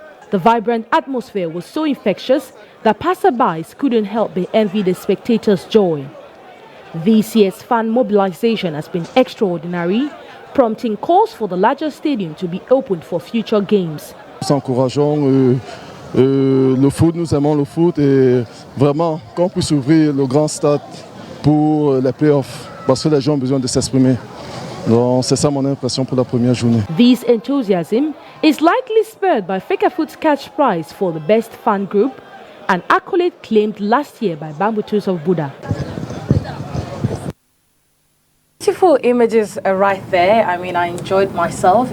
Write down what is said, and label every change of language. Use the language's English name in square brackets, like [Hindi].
[English] The vibrant atmosphere was so infectious that passerbys couldn't help but envy the spectators' joy. This year's fan mobilization has been extraordinary, prompting calls for the larger stadium to be opened for future games. [French] C'est encourageant. Le foot, nous aimons le foot et vraiment qu'on puisse ouvrir le grand stade pour les playoffs parce que les gens ont besoin de s'exprimer. Donc c'est ça mon impression pour la première journée. [English] This enthusiasm is likely spurred by Fecafoot's cash prize for the best fan group, an accolade claimed last year by Bambutus of Buddha. Beautiful images are right there. I mean, I enjoyed myself.